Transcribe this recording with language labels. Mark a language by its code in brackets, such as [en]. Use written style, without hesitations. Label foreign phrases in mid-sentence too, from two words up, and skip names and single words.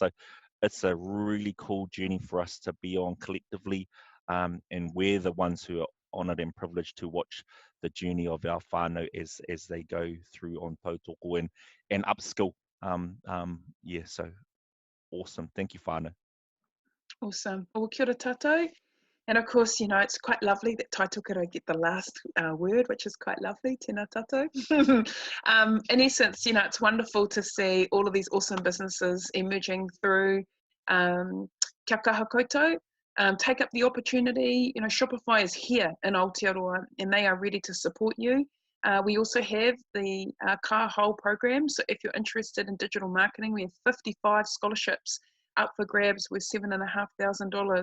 [en] So it's a really cool journey for us to be on collectively, and we're the ones who are honoured and privileged to watch the journey of our whānau as they go through on Tautoko and upskill. Yeah, so awesome. Thank you, whānau. Awesome. Well, [mi] kia ora tātou. [en] And of course, it's quite lovely that Tautoko get the last word, which is quite lovely. [mi] Tēnā tātou. [en] In essence, it's wonderful to see all of these awesome businesses emerging through [mi] kia kaha koutou. [en] Take up the opportunity. Shopify is here in Aotearoa, and they are ready to support you. We also have the Ka Hole program. So if you're interested in digital marketing, we have 55 scholarships up for grabs with $7,500.